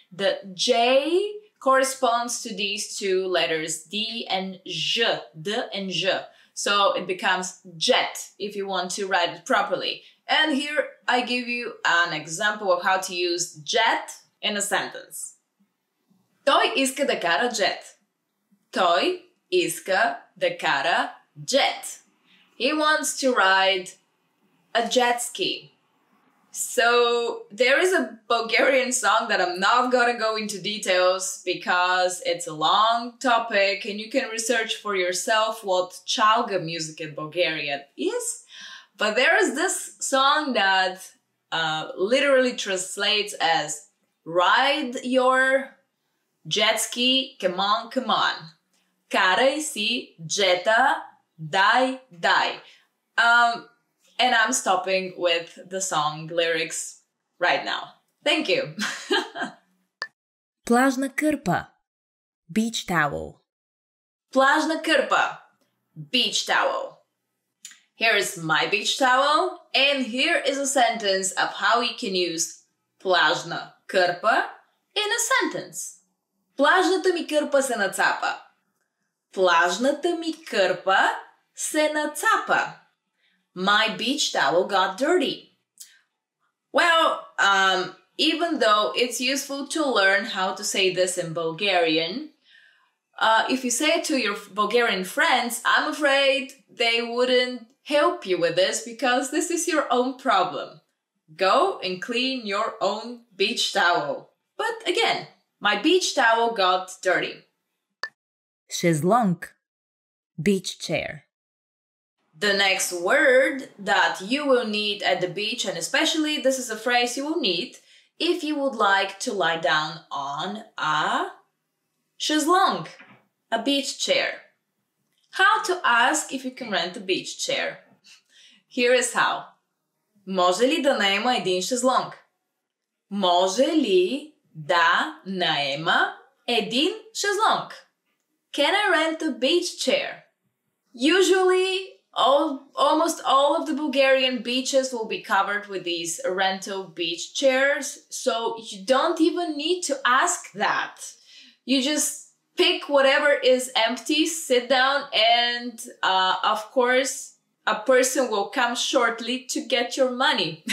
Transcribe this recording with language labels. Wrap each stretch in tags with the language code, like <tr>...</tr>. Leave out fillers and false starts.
<en>The J corresponds to these two letters, D and J, D and J. So it becomes jet if you want to write it properly. And here I give you an example of how to use jet in a sentence.</en> <bg>Той иска да кара jet. Той иска да кара jet.</bg> <en>He wants to ride a jet ski. So there is a Bulgarian song that I'm not gonna go into details because it's a long topic and you can research for yourself what chalga music in Bulgarian is. But there is this song that literally translates as ride your jet ski, come on, come on.</en> <bg>Карай си джета, дай, дай.</bg> <en>And I'm stopping with the song lyrics right now. Thank you.</en> <bg>Плажна кърпа.</bg> <en>Beach towel.</en> <bg>Плажна кърпа.</bg> <en>Beach towel. Here is my beach towel, and here is a sentence of how you can use плажна кърпа in a sentence.</en> <bg>Плажната ми кърпа се нацапа. Плажната ми кърпа се нацапа.</bg> <en>My beach towel got dirty. Well, even though it's useful to learn how to say this in Bulgarian, if you say it to your Bulgarian friends, I'm afraid they wouldn't help you with this because this is your own problem. Go and clean your own beach towel. But again, my beach towel got dirty. Шезлонг. Beach chair. The next word that you will need at the beach, and especially this is a phrase you will need if you would like to lie down on a шезлонг, a beach chair. How to ask if you can rent a beach chair. Here is how.</en> <bg>Може ли да наема един шезлонг? Може ли да наема един шезлонг?</bg> <en>Can I rent a beach chair? Usually, almost all of the Bulgarian beaches will be covered with these rental beach chairs, so you don't even need to ask that. You just pick whatever is empty, sit down, and of course, a person will come shortly to get your money.</en>